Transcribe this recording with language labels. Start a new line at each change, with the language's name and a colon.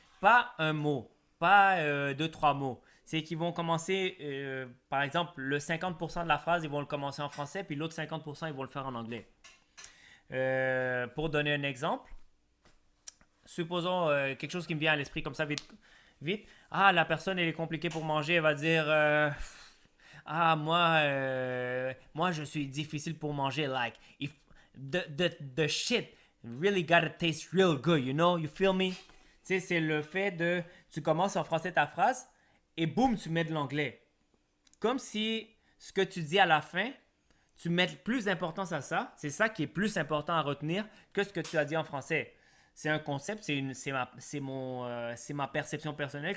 French: Pas un mot, pas deux, trois mots. C'est qu'ils vont commencer, par exemple, le 50% de la phrase, ils vont le commencer en français, puis l'autre 50%, ils vont le faire en anglais. Pour donner un exemple, supposons quelque chose qui me vient à l'esprit comme ça vite, vite. Ah, la personne, elle est compliquée pour manger, elle va dire ah, moi, je suis difficile pour manger.
English: Like, if the shit really gotta taste real good, you know? You feel me?
French: Tu sais, c'est le fait de, tu commences en français ta phrase et boum, tu mets de l'anglais. Comme si ce que tu dis à la fin, tu mets plus d'importance à ça. C'est ça qui est plus important à retenir que ce que tu as dit en français. C'est un concept, c'est ma perception personnelle.